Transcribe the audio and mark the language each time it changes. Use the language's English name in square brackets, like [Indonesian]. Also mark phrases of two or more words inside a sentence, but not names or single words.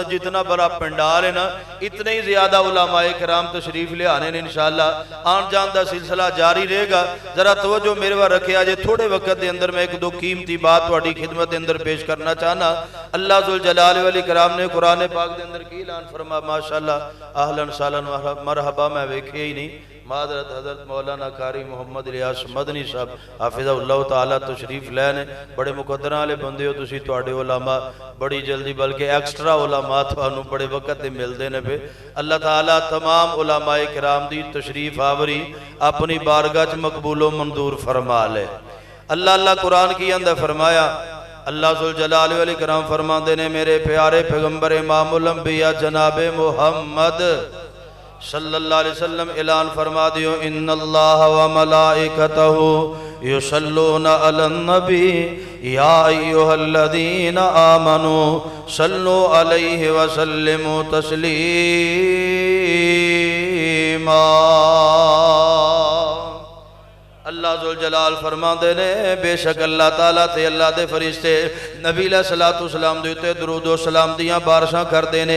[Punjabi] جتنا بڑا پنڈال ہے نا، اتنے ہی زیادہ علمائے کرام تشریف لیانے نے. [Urdu] ان شاء اللہ آن جان کا سلسلہ جاری رہے گا. [Punjabi] ذرا توجہ میرے ول رکھیا جے. [Urdu] تھوڑے وقت کے اندر میں ایک دو قیمتی بات تہاڈی خدمت کے اندر پیش کرنا چاہنا. [Arabic] اللہ ذو الجلال والاکرام [Urdu] نے قرآن پاک کے اندر کی اعلان فرما, [Arabic] ماشاء اللہ اهلا وسهلا مرحبا, [Punjabi] میں ویکھے ہی نہیں. [Urdu] معذرت حضرت مولانا قاری محمد الیاس مدنی صاحب حفظہ اللہ تعالیٰ تشریف لیَنے. [Punjabi] بڑے مقدراں والے بندے ہو تسیں، تہاڈے علما بڑی جلدی بلکہ ایکسٹرا علما تہانوں بڑے ویلے تے ملدے نے پے. اللہ تعالیٰ تمام علمائے کرام دی تشریف آوری اپنی بارگاہ چ مقبول و منظور فرما لے. [Urdu] اللہ اللہ قرآن کی اندر فرمایا, [Arabic] اللہ ذو الجلال والاکرام [Urdu] فرماتے نے، میرے پیارے پیغمبر امام الانبیاء جنابِ محمد [Arabic] صلی اللہ علیہ وسلم [Urdu] اعلان فرما دیو, [Arabic] إن الله وملائكته يصلون على النبي يا أيها الذين آمنوا صلوا عليه وسلموا تسليما. اللہ ذو الجلال [Punjabi] فرماتے نے، بے شک اللہ تعالیٰ تے اللہ دے فرشتے نبی [Arabic] علیہ الصلاۃ والسلام [Punjabi] دے اتے درود سلام دیاں بارشاں کردے نے.